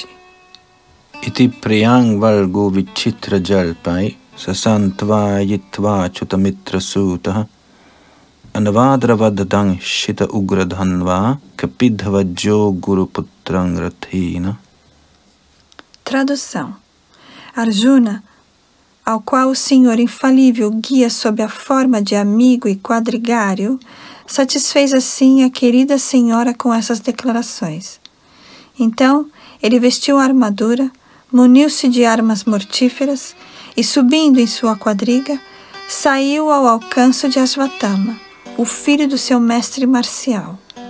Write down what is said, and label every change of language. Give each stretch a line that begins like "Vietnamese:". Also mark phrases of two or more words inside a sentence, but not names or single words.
Sanskrit: Iti priyang valgo vichitra jalpai sasantva yitva chutamitra sutah anavadravadadang shita ugradhanva kapidhavajjo guruputrang rathina.
Portuguese: Tradução. Arjuna, ao qual o Senhor infalível guia sob a forma de amigo e quadrigário, satisfez assim a querida senhora com essas declarações. Então, ele vestiu a armadura, muniu-se de armas mortíferas e, subindo em sua quadriga, saiu ao alcance de Ashvatthama, o filho do seu mestre marcial.